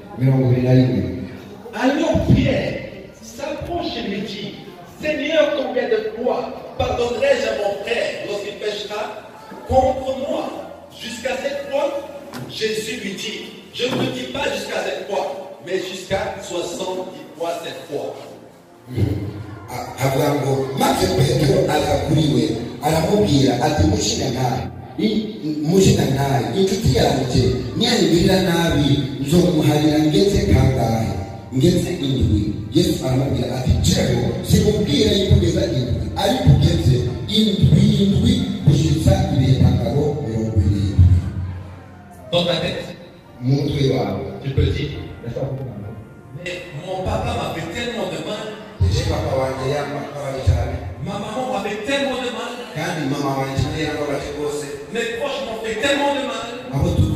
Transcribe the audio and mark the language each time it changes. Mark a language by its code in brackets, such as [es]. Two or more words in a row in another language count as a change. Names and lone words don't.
[fr] Alors Pierre s'approche et lui dit, Seigneur, combien de fois pardonnerai-je à mon frère lorsqu'il péchera contre moi? Jusqu'à 7 fois? Jésus lui dit, je ne te dis pas jusqu'à 7 fois, mais jusqu'à 70 fois 7 fois. [rn] maze Petero agakuriwe aramubwira ati mushina naye inshuti yanjye niyanyigirira nabi nzokumuharira ngeze kangahe ngeze indwi. Yesu aramubwira ati jewe sikubwira yuko ugeza indwi ariko ugeze indwi gushitsa ibitangaro 70. [fr] Dans ta tête, tu peux dire, mais mon papa m'a fait tellement de mal. Ma maman m'a fait tellement de mal. Mes proches m'ont fait tellement de mal.